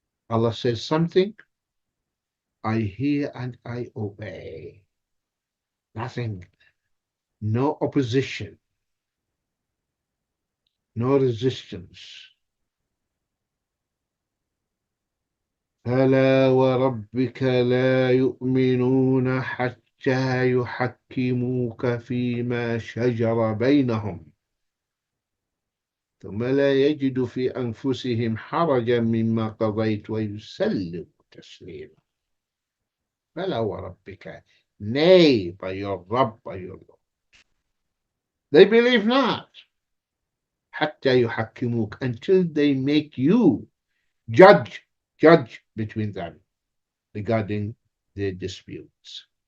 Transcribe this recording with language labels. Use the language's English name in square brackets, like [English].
[English] Allah says something, I hear and I obey. Nothing, no opposition, no resistance. [Arabic] فلا وربك لا يؤمنون حتى يحكموك فيما شجر بينهم ثم لا يجدوا في أنفسهم حرجا مما قضيت ويسلموا تسليما. فلا وربك, [English] nay, by your Rabb, by your Lord. They believe not. [Arabic] حتى يحكموك, [English] until they make you judge between them regarding their disputes.